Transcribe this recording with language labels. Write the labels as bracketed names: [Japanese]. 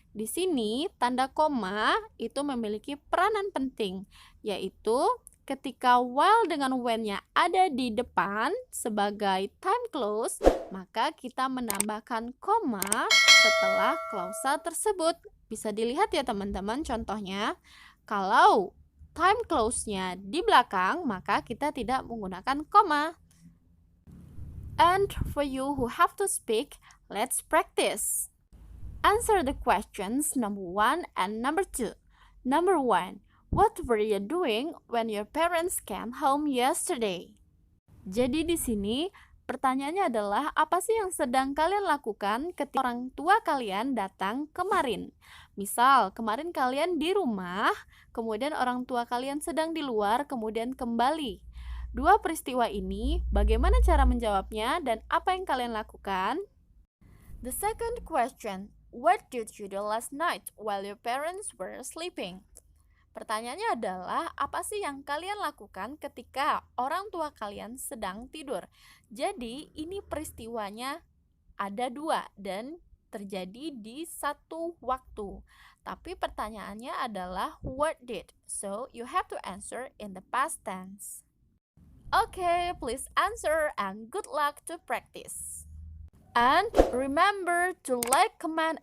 [Indonesian] Di sini, tanda koma itu memiliki peranan penting, yaitu ketika while dengan when-nya ada di depan sebagai time clause, maka kita menambahkan koma setelah klausa tersebut. Bisa dilihat ya teman-teman contohnya. Kalau time clause-nya di belakang, maka kita tidak menggunakan koma. [English] And for you who have to speak, let's practice. Answer the questions number 1 and number 2. Number 1. What were you doing when your parents came home yesterday? [Indonesian] Jadi di sini pertanyaannya adalah apa sih yang sedang kalian lakukan ketika orang tua kalian datang kemarin? Misal, kemarin kalian di rumah, kemudian orang tua kalian sedang di luar, kemudian kembali. Dua peristiwa ini, bagaimana cara menjawabnya dan apa yang kalian lakukan? [English] The second question, what did you do last night while your parents were sleeping? [Indonesian] Pertanyaannya adalah, apa sih yang kalian lakukan ketika orang tua kalian sedang tidur? Jadi, ini peristiwanya ada dua dan terjadi di satu waktu. Tapi pertanyaannya adalah, [English] what did? So, you have to answer in the past tense. Okay, please answer and good luck to practice. And remember to like, comment, and subscribe this channel. Okay?